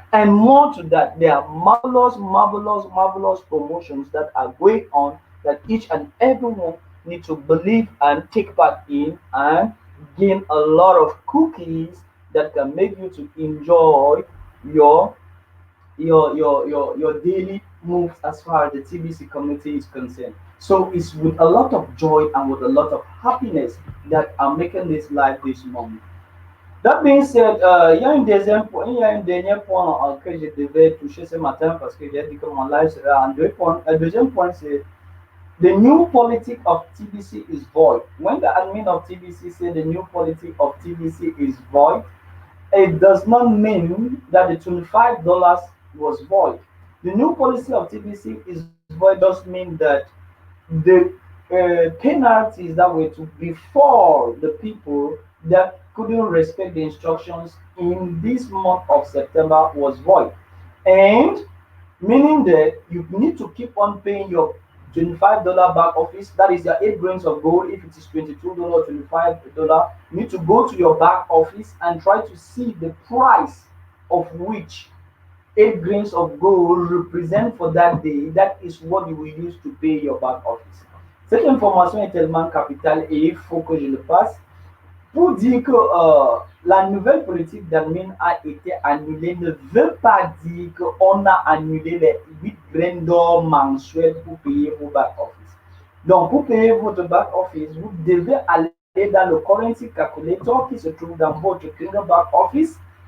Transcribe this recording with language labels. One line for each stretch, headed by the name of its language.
English: And more to that, there are marvelous, marvelous, marvelous promotions that are going on that each and everyone need to believe and take part in and gain a lot of cookies that can make you to enjoy your your daily moves as far as the TBC community is concerned. So it's with a lot of joy and with a lot of happiness that I'm making this live this morning. That being said,
French: il y a un dernier point que je devais toucher ce matin parce que j'ai dit que mon live sera en deux points. Le deuxième point, c'est
English: the new politic of TBC is void. When the admin of TBC say the new politic of TBC is void, it does not mean that the $25 was void. The new policy of TBC is void does mean that the penalties that were to before the people that couldn't respect the instructions in this month of September was void. And meaning that you need to keep on paying your $25 back office. That is your 8 grains of gold. If it is $22, $25, you need to go to your back office and try to see the price of which 8 grains of gold represent for that day. That is what you will use to pay your back office.
French: Cette information est tellement capitale et il faut que je le passe pour dire que la nouvelle politique d'admin a été annulée ne veut pas dire qu'on a annulé les 8 graines d'or mensuels pour payer vos back office. Donc, pour payer votre back office, vous devez aller dans le currency calculator qui se trouve dans votre Kingdom back office.